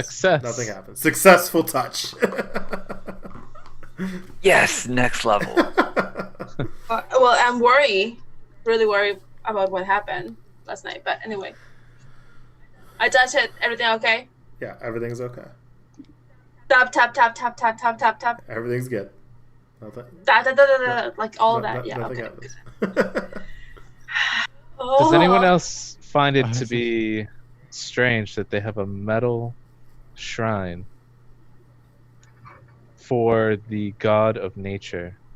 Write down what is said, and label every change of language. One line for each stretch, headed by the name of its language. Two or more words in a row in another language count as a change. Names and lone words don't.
English: Success. Nothing happens. Successful touch. Yes, next level. Well, I'm really worried about what happened last night. But anyway, I touched it. Everything okay? Yeah, everything's okay. Tap, tap, tap, tap, tap, tap, tap, tap. Everything's good. Nothing. Da, da, da, da, da, like all that. Yeah. Nothing Okay. happens. Does anyone Oh. else find it to be strange that they have a metal shrine for the god of nature?